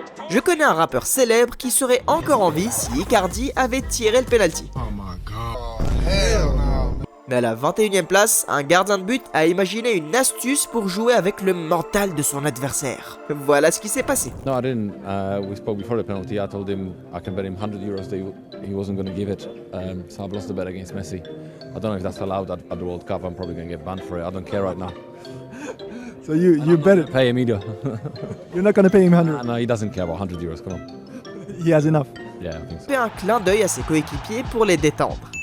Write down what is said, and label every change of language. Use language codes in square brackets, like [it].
[fr] Je connais un rappeur célèbre qui serait encore en vie si Icardi avait tiré le penalty. Mais à la 21e place, un gardien de but a imaginé une astuce pour jouer avec le mental de son adversaire. Voilà ce qui s'est passé. [en] No, I didn't. We spoke before the penalty. I told him I can bet him €100 that he wasn't going to give it. So I've lost the bet against Messi. I don't know if that's allowed at the World Cup. I'm probably going to get banned for it. I don't care right now. So you bet it? Pay him either. You're not going to pay him 100? No, he doesn't care about €100. Come on. He has enough. Yeah, I think so. [fr] Il fait un clin d'œil à ses coéquipiers pour les détendre.